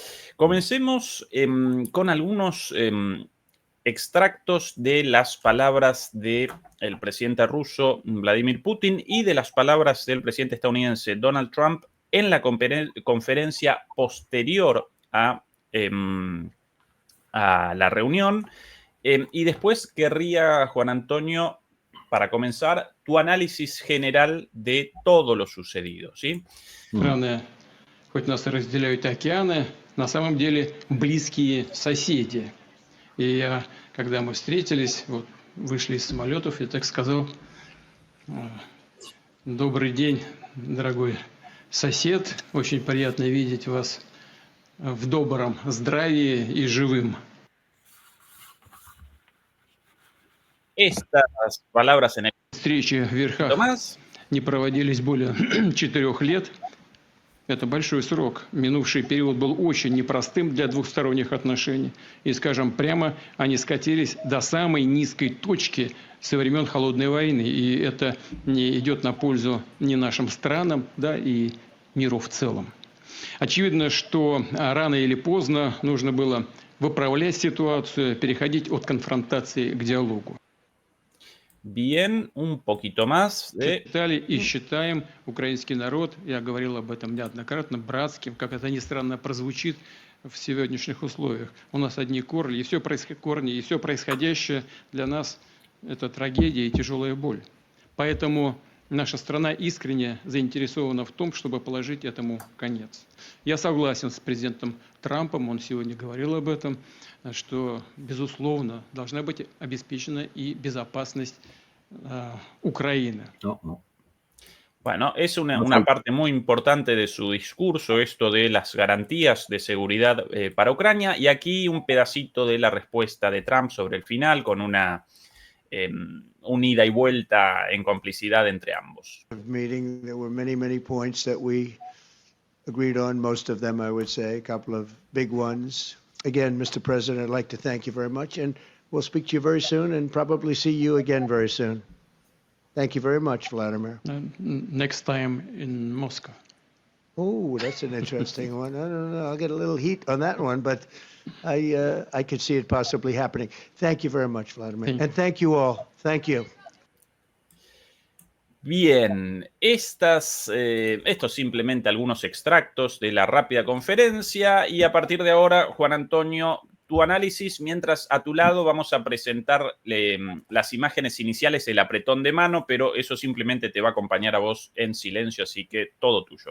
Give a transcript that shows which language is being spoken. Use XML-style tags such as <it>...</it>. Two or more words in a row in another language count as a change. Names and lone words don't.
<es>Comencemos con algunos extractos de las palabras del presidente ruso Vladimir Putin y de las palabras del presidente estadounidense Donald Trump en la conferencia posterior a la reunión. Y después querría, Juan Antonio, para comenzar, tu análisis general de todo lo sucedido, ¿sí?</es> <ru>Страны, хоть нас и разделяют океаны, на самом деле близкие соседи. И когда мы встретились, вот, вышли из самолетов, я так сказал: добрый день, дорогой сосед, очень приятно видеть вас в добром здравии и живым.</ru> <es>Estas palabras en el</es> <ru>Встречи в верхах</ru> <es>más.</es> <ru>не проводились более 4 лет. Это большой срок. Минувший период был очень непростым для двухсторонних отношений. И, скажем прямо, они скатились до самой низкой точки со времен Холодной войны. И это не идет на пользу ни нашим странам, да, и миру в целом. Очевидно, что рано или поздно нужно было выправлять ситуацию, переходить от конфронтации к диалогу.</ru> <es>Bien, un poquito más de...</es> <ru>Считали и считаем украинский народ, я говорил об этом неоднократно, братским, как это ни странно прозвучит в сегодняшних условиях. У нас одни корни, и все происходящее для нас – это трагедия и тяжелая боль. Поэтому наша страна искренне заинтересована в том, чтобы положить этому конец. Я согласен с президентом Трампом, он сегодня говорил об этом, что, безусловно, должна быть обеспечена и безопасность Украины.</ru> <es>Bueno, es una parte muy importante de su discurso, esto de las garantías de seguridad para Ucrania, y aquí un pedacito de la respuesta de Trump sobre el final, con una ida y vuelta en complicidad entre ambos.</es> <en>Meeting, there were many points that we agreed on, most of them I would say, a couple of big ones. Again, Mr. President, I'd like to thank you very much, and we'll speak to you very soon and probably see you again very soon. Thank you very much, Vladimir. Next time in Moscow. Oh, that's an interesting one. I don't know. I'll get a little heat on that one, but I could see it possibly happening. Thank you very much, Vladimir. And thank you all. Thank you.</en> <es>Bien, estos simplemente algunos extractos de la rápida conferencia, y a partir de ahora, Juan Antonio, tu análisis, mientras a tu lado vamos a presentar las imágenes iniciales, el apretón de mano, pero eso simplemente te va a acompañar a vos en silencio, así que todo tuyo.</es>